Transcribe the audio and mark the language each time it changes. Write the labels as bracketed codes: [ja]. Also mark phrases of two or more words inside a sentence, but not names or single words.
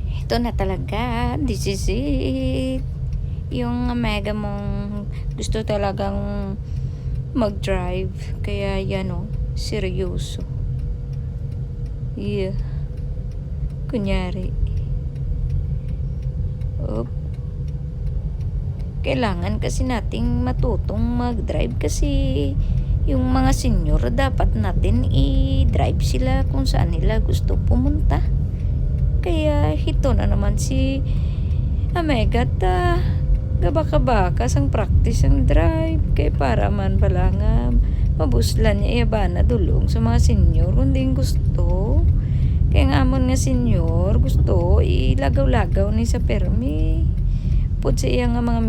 [tl] Ito na talaga, [en] this is it. [tl] Yung mega mong gusto talagang mag-drive. Kaya yan o, seryoso. Yeah. Kunyari. Kailangan kasi nating matutong mag-drive kasi yung mga senior dapat natin i-drive sila kung saan nila gusto pumunta. [hil] Kaya hito na naman si Amega ta gabaka-baka sang practice ang drive kay para man pala nga mabuslan niya iyabana dulong sa mga senior kundi gusto kaya nga amon nga senior gusto ilagaw-lagaw ni sa permi pud sa iya nga mga